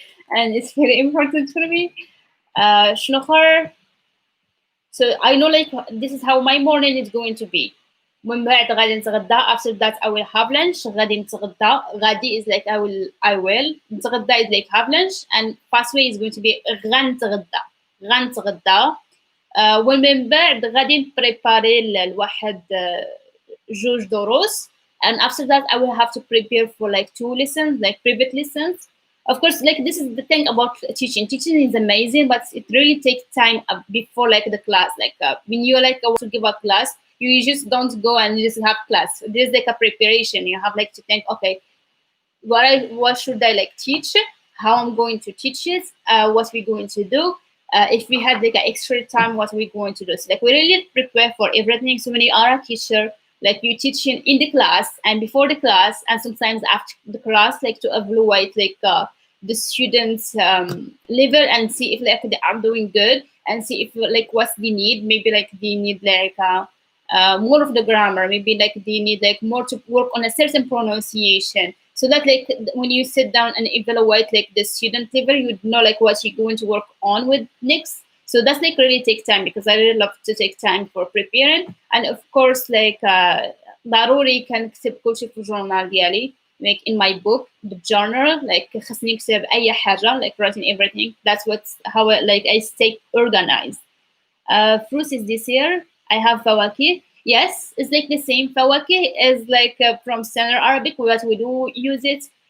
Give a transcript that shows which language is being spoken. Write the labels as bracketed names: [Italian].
[English] And it's very important for me. [Arabic] شنو آخر؟ [English] So I know like this is how my morning is going to be. [Arabic] من بعد غادي نتغدى. [English] After that I will have lunch. [Arabic] غادي نتغدى. [English] غادي is like I will. نتغدى is like have lunch and fast way is going to be غنتغدى. [Arabic] ومن بعد غادي نبريباري لواحد جوج دروس. [English] And after that I will have to prepare for like 2 lessons, like private lessons. Of course, like this is the thing about teaching. Teaching is amazing, but it really takes time before like the class. Like when you like want to give a class, you just don't go and just have class. There's like a preparation. You have like to think, okay, what should I like teach? How I'm going to teach it? What we're going to do? If we had like an extra time, what we're going to do? So like we really prepare for everything. So when you are a teacher, like you teaching in the class and before the class and sometimes after the class, like to evaluate like the students level and see if like they are doing good and see if like what they need. Maybe like they need like more of the grammar. Maybe like they need like more to work on a certain pronunciation. So that like when you sit down and evaluate like the student level, you know like what you're going to work on with next. So that's like really takes time because I really love to take time for preparing. And of course like [Arabic] ضروري كنكتب كلشي في الجورنال ديالي. [English] Like in my book, the journal, like [Arabic] خاصني نكتب أي حاجة, [English] like writing everything. That's how like I stay organized. Fruits is this year. I have fawakih. Yes, it's like the same. Fawakih is like from Standard Arabic, but we do use it.